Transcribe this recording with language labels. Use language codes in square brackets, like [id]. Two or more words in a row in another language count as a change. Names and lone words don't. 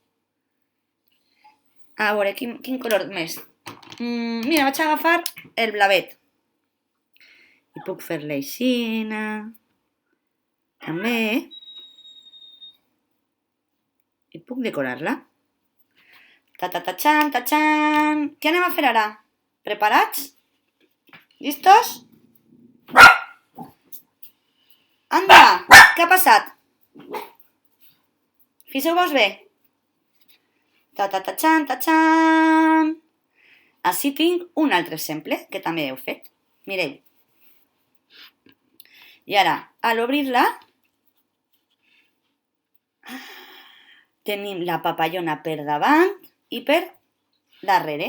[ca] A veure, quin color més? Mira, vaig a agafar el blavet. I puc fer-li així, també. I puc decorar-la. Ta-ta-ta-txan, ta-txan. Què anem a fer ara? Preparats? [es] Listos? Anda, [ca] què ha passat? Fixeu-vos bé. Ta-ta-ta-txan, ta-txan. Així tinc un altre exemple que també heu fet. Mireu. I ara, a l'obrir-la, tenim la papallona per davant i per darrere.